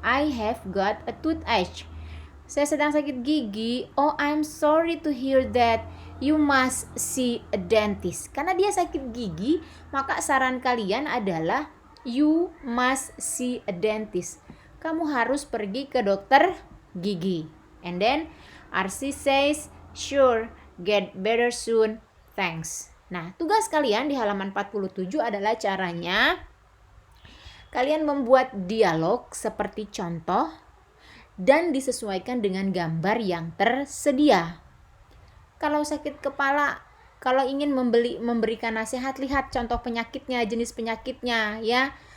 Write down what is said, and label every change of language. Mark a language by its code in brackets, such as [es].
[en] I have got a toothache. [id] Saya sedang sakit gigi. [en] Oh, I'm sorry to hear that. You must see a dentist. [id] Karena dia sakit gigi, maka saran kalian adalah [en] you must see a dentist. [id] Kamu harus pergi ke dokter gigi. [en] And then RC says, sure, get better soon, thanks. [id] Nah, tugas kalian di halaman 47 adalah caranya kalian membuat dialog seperti contoh dan disesuaikan dengan gambar yang tersedia. Kalau sakit kepala, kalau ingin memberikan nasihat, lihat contoh penyakitnya, jenis penyakitnya, ya.